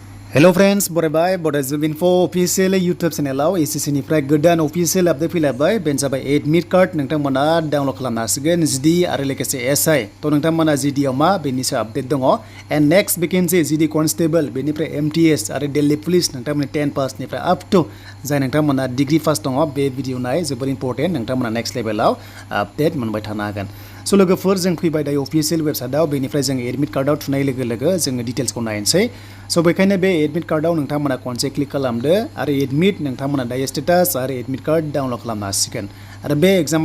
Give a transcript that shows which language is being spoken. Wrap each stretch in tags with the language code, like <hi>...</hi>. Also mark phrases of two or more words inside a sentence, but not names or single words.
<en>Hello friends, bye Bodo Info official YouTube channel</en> <brx>SSC निफ्राय गोदान</brx> <en>official update</en> <brx>फैलायबाय बेनो जाबाय</brx> <en>admit card</en> <brx>नोंथांमोना डाउनलड खालामनो हासिगोन GD आरो लोगोसे SI थ' नोंथांमोना GD आव मा बेनि सायाव आपडेट दङ</brx> <en>and next vacancy GD Constable</en> <brx>बेनिफ्राय MTS आरो Delhi Police नोंथांमोननि 10 पास निफ्राय</brx> <en>up to</en> <brx>जाय नोंथांमोना डिग्री पास दङ बे भिडिअ नाय जोबोर इम्पोर्टेन्ट नोंथांमोना नेक्स्ट लेभेलाव आपडेट मोनबाय थानो हागोन स' लोगोफोर जों फैबाय दायो</brx> <en>official website</en> <brx>बेनिफ्राय जों</brx> <en>admit card</en> <brx>थुनाय लोगो लोगो जोङो डिटेल्सखौ नायनोसै स' बेखायनो बे</brx> <en>admit card</en> <brx>नोंथांमोना खनसे क्लिक खालामदो आरो एडमिट नोंथांमोना दायो स्टेटास आरो</brx> <en>admit card download</en> <brx>खालामनो हासिगोन आरो बे एग्जामा</brx>